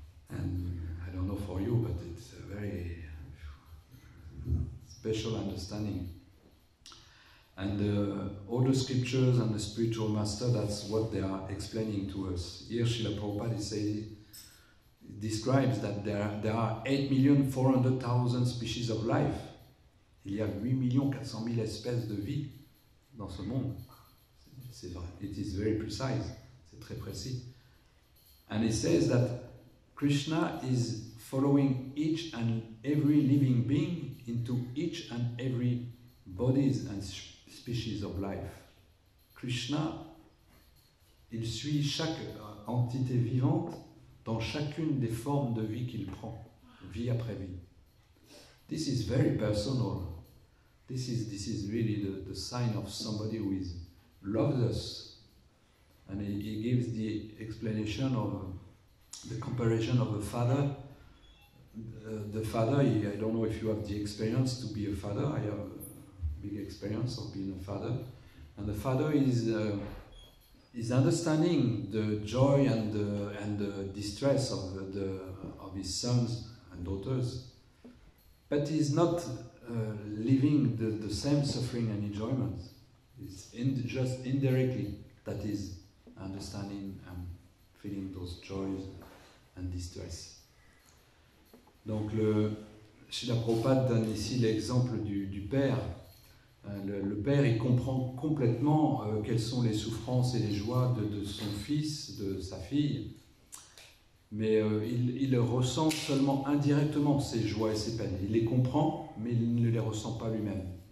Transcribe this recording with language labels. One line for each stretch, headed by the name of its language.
English: And I don't know for you, but it's a very special understanding. And all the scriptures and the spiritual master, that's what they are explaining to us. Here Srila Prabhupada describes that there are 8,400,000 species of life.
French: Il y a 8,400,000 espèces de vie dans ce monde. C'est vrai.
English: It is very precise.
French: C'est très précis.
English: And it says that Krishna is following each and every living being into each and every bodies and species of life.
French: Krishna, il suit chaque entité vivante dans chacune des formes de vie qu'il prend, vie après vie.
English: This is very personal. This is really the sign of somebody who loves us. And he gives the explanation of the comparison of a father. The father, I don't know if you have the experience to be a father. I have a big experience of being a father. And the father is understanding the joy and the distress of his sons and daughters, but he's not living the same suffering and enjoyment. It's just indirectly that is understanding and feeling those joys and distress.
French: Donc Srila Prabhupada donne ici l'exemple du père. Le père, il comprend complètement quelles sont les souffrances et les joies de son fils, de sa fille, mais il ressent seulement indirectement ces joies et ces peines. Il les comprend, mais il ne les ressent pas lui-même.